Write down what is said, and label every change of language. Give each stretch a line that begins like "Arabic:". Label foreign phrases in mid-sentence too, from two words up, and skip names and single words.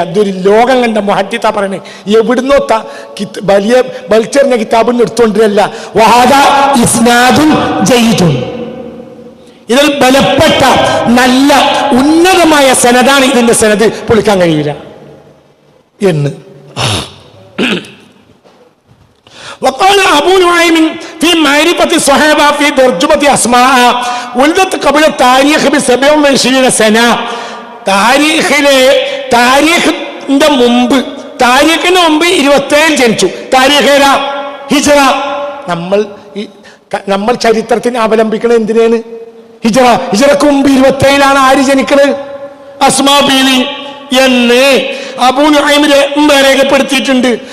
Malayalam: ഇതൊരു ലോകം കണ്ട മുഹദ്ദിത്ത പറയണേ, എവിടുന്നോ വലിയ വലിച്ചെറിഞ്ഞ കിതാബിൽ എടുത്തോണ്ടിരല്ല.
Arabic: وهذا إسناد جيد.
Malayalam: ഇതിൽ ബലപ്പെട്ട നല്ല ഉന്നതമായ സനദാണ്. ഇതിന്റെ സനദ് പൊളിക്കാൻ കഴിയില്ല എന്ന്.
Arabic: وقال أبو نعيم في معرفة الصحابة في ترجمة أسماء ولدت قبل التاريخ ب27 سنة.
Malayalam: താരീഖിന്റെ മുമ്പ് 27 ജനിച്ചു. താരീഖ് ഏതാ? ഹിജ്റ. നമ്മൾ ചരിത്രത്തിന് അവലംബിക്കുന്നത് എന്തിനാണ്? ഹിജ്റക്ക് മുമ്പ് 27 ആര് ജനിക്കണത്? അസ്മാ ബീവി എന്ന് അബൂ നുഐം രേഖപ്പെടുത്തിയിട്ടുണ്ട്.